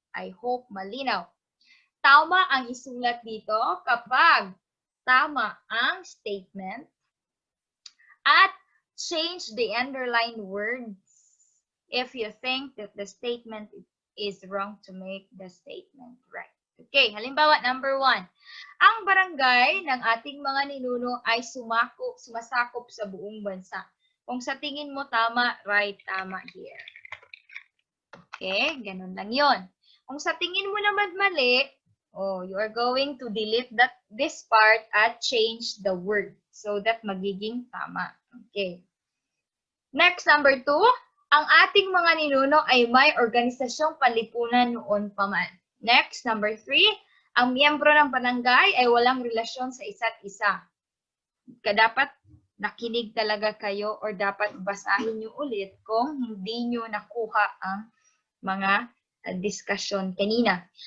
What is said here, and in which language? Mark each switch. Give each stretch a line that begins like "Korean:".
English: I hope
Filipino: malinaw. Tama ang isulat dito kapag tama ang statement at
English: change the underlined words if you think that the statement is wrong to make the statement right.
Filipino: Okay, halimbawa number 1. Ang barangay ng ating mga ninuno ay sumasakop sa buong bansa. Kung sa tingin mo tama, right, tama here. Okay, ganun lang yon. Kung sa tingin mo naman mali,
English: you are going to delete this part
Filipino: at
English: change the word so that
Filipino: magiging tama. Okay. Next, number 2. Ang ating mga ninuno ay may organisasyong panlipunan noon pa man. Next, number 3. Ang miyembro ng barangay ay walang relasyon sa isa't isa. Dapat nakinig talaga kayo or dapat basahin nyo ulit kung hindi nyo nakuha ang mga diskusyon kanina.